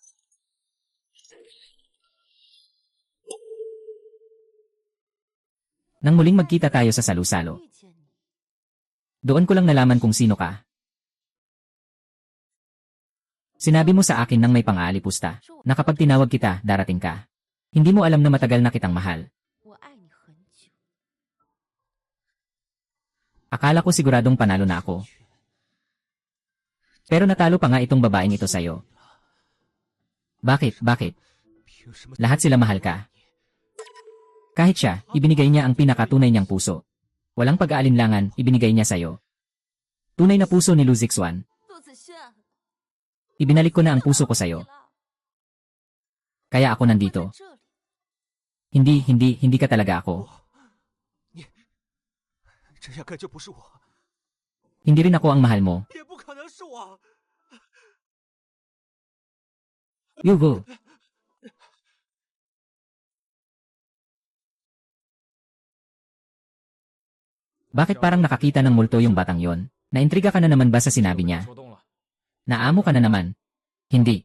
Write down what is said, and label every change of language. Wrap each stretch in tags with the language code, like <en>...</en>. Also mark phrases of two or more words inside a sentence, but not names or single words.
<tl>Nang muling magkita tayo sa salu-salo,</tl> <zh>遇见你，</zh> <tl>doon ko lang nalaman kung sino ka. Sinabi mo sa akin nang may pang-aalipusta na kapag tinawag kita, darating ka. Hindi mo alam na matagal na kitang mahal.</tl> <zh>我爱你很久。</zh> <tl>Akala ko siguradong panalo na ako. Pero natalo pa nga itong babaeng ito sa'yo. Bakit? Bakit?</tl> <zh>凭什么？</zh> <tl>Lahat sila mahal ka. Kahit siya, ibinigay niya ang pinakatunay niyang puso. Walang pag-aalinlangan, ibinigay niya sa'yo. Tunay na puso ni Lu Zixuan. 陆子轩， Ibinalik ko na ang puso ko sa'yo. Kaya ako nandito.</tl> <zh>在这里，</zh> <tl>Hindi ka talaga ako.</tl> <zh>这压根就不是我，</zh> <tl>Hindi rin ako ang mahal mo.</tl> <zh>也不可能是我。</zh> <tl>Yugo. Bakit parang nakakita ng multo yung batang yon? Naintriga ka na naman ba sa sinabi niya?</tl> <zh>说动了，</zh> <tl>Naamo ka na naman. Hindi.</tl>